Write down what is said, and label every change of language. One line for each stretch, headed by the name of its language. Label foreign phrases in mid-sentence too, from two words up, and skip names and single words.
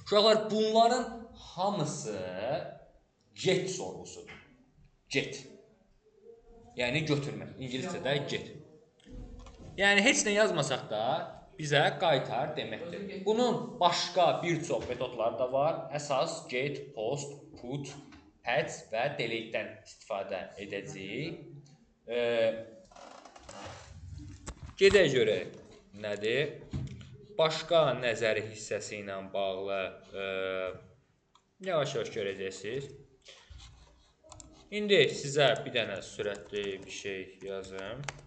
Azerbaijani: Uşaqlar, bunların hamısı get sorğusudur. Get. Yəni götürmək. İngiliscədə get. Yəni heç nə yazmasaq da bizə qaytar deməkdir. Bunun başqa bir çox metodları da var. Əsas get, post, put, patch və delete-dən istifadə edəcəyik. Gedək görək nədir? Başqa nəzəri hissəsi ilə bağlı yavaş-yavaş görəcəksiniz. İndi sizə bir dənə sürətli bir şey yazım.